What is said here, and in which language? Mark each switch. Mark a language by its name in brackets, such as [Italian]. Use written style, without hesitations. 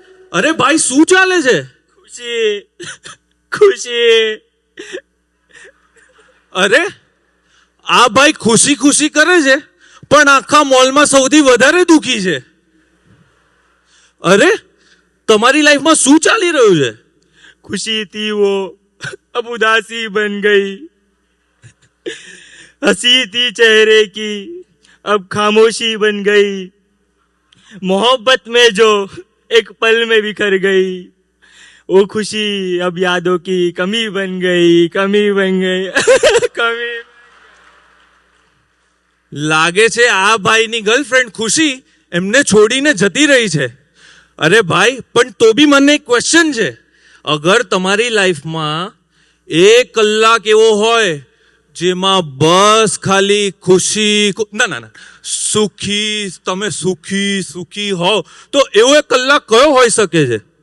[Gujarati] અરે ભાઈ, શું ચાલે છે? ખુશી ખુશી. અરે, આ ભાઈ ખુશી ખુશી કરે છે પણ આખા મોલમાં સૌથી વધારે દુખી છે. અરે, તમારી લાઈફમાં શું ચાલી રહ્યું છે? [Hindi] खुशी थी वो अब उदासी बन गई, हंसी थी चेहरे की अब खामोशी बन गई, मोहब्बत में जो एक पल में बिखर गई, वो खुशी अब यादों की कमी बन गई, कमी बन गई. कमी. [Gujarati] લાગે છે આ ભાઈની ગર્લફ્રેન્ડ ખુશી એમને છોડીને જતી રહી છે. અરે ભાઈ, પણ તો બી મને એક ક્વેશ્ચન છે. અગર તમારી લાઈફમાં 1 કલાક એવો હોય જેમાં બસ ખાલી ખુશી, ના ના ના, સુખી, તમે સુખી સુખી હોવ, તો એવો 1 કલાક કયો હોઈ શકે છે?